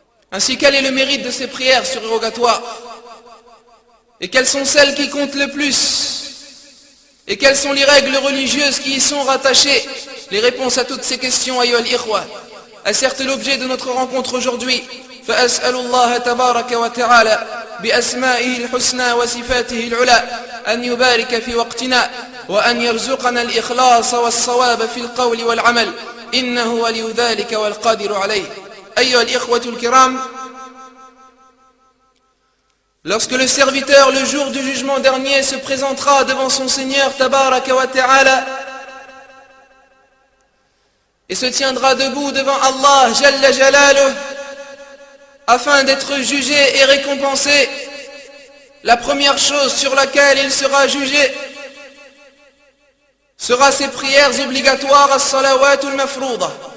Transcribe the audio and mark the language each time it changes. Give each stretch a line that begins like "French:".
French: Ainsi, quel est le mérite de ces prières surérogatoires? Et quelles sont celles qui comptent le plus? Et quelles sont les règles religieuses qui y sont rattachées? les réponses à toutes ces questions, ayyuha al-ikhwa, est certes l'objet de notre rencontre aujourd'hui.
Arabic: فأسأل الله تبارك وتعالى بأسمائه الحسنى وصفاته العلى أن يبارك في وقتنا وأن يرزقنا الإخلاص والصواب في القول والعمل إنه ولي ذلك والقادر عليه. أيها الإخوة الكرام,
French: lorsque le serviteur le jour du jugement dernier se présentera devant son Seigneur Tabaraka wa Ta'ala et se tiendra debout devant Allah Jalla Jalaluh afin d'être jugé et récompensé, la première chose sur laquelle il sera jugé sera ses prières obligatoires,
Arabic: as-salawatul mafrouda.